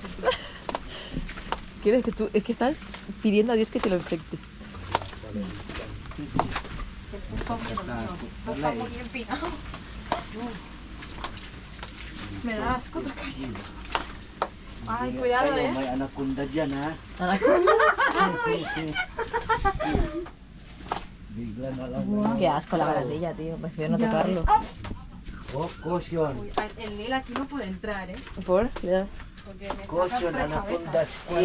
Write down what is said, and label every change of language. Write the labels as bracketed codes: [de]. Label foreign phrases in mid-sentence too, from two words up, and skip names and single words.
[es] ¿Quieres que tú? Es que estás pidiendo a Dios que te lo infecte. Esto está muy empinado. Me da asco tocar esto. Ay, cuidado, [tl] May anaconda dyan, ha? Bigla na lang. [es] Qué asco la barandilla, tío. Prefiero no Ya. tocarlo. [en] Oh, caution. [es] El Nil aquí no puede entrar, ¿eh? ¿Por? Ya. Porque me [en] Caution, [es] saca tres anaconda cabezas. [en] square.